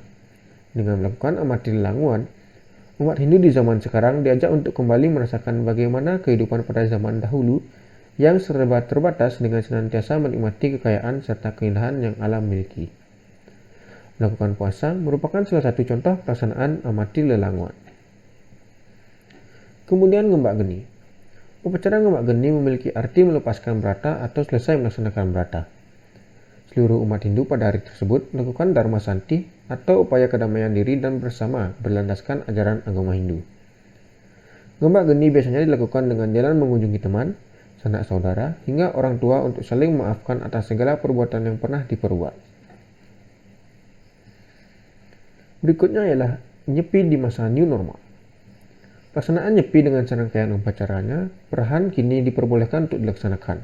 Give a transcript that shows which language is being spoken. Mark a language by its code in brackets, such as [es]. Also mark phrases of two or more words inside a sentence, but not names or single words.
[id] Dengan melakukan amati lelanguan, umat Hindu di zaman sekarang diajak untuk kembali merasakan bagaimana kehidupan pada zaman dahulu yang serba terbatas dengan senantiasa menikmati kekayaan serta keindahan yang alam miliki. Melakukan puasa merupakan salah satu contoh pelaksanaan amati lelanguan. Kemudian ngembak geni. Upacara ngembak geni memiliki arti melepaskan brata atau selesai melaksanakan brata. Seluruh umat Hindu pada hari tersebut melakukan dharma santi atau upaya kedamaian diri dan bersama berlandaskan ajaran agama Hindu. Ngembak geni biasanya dilakukan dengan jalan mengunjungi teman, sanak saudara, hingga orang tua untuk saling memaafkan atas segala perbuatan yang pernah diperbuat. Berikutnya ialah nyepi di masa [en] new normal. [id] Pelaksanaan nyepi dengan serangkaian upacaranya perlahan kini diperbolehkan untuk dilaksanakan.